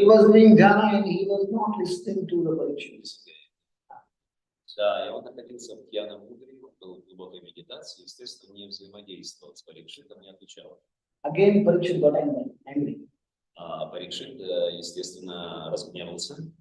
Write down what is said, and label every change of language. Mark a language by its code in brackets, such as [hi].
[en] doing jhana and he was not listening to the Parikshit. [ru] Да, и он находился в пьяном мудре, был в глубокой медитации, естественно, не взаимодействовал с Парикшитом, не отвечал. [en] Again, Parikshit got angry. [ru] Парикшит, естественно, разгневался.